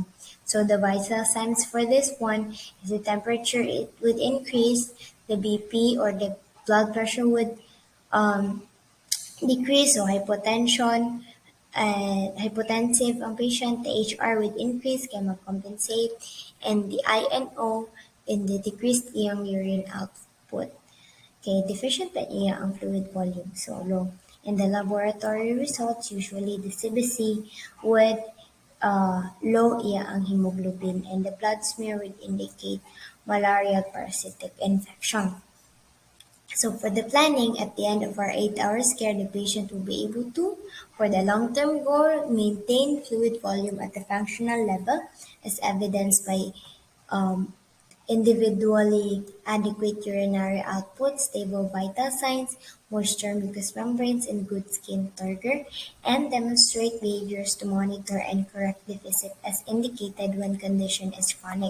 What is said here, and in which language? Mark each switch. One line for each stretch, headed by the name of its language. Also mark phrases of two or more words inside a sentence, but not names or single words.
English: So the vital signs for this one is the temperature it would increase, the BP or the blood pressure would um, decrease, so hypotension, hypotensive ang patient, the HR would increase, kaya mag-compensate, and the INO in the decreased iyang urine output. Okay, deficient
Hiligaynon: na iya ang
English: fluid volume, so low. In the laboratory results, usually the CBC would low
Hiligaynon: iya ang
English: hemoglobin, and the blood smear would indicate malarial parasitic infection. So for the planning, at the end of our 8 hours care, the patient will be able to, for the long-term goal, maintain fluid volume at the functional level as evidenced by um, individually adequate urinary output, stable vital signs, moisture mucous membranes, and good skin turgor, and demonstrate behaviors to monitor and correct deficit as indicated when condition is chronic.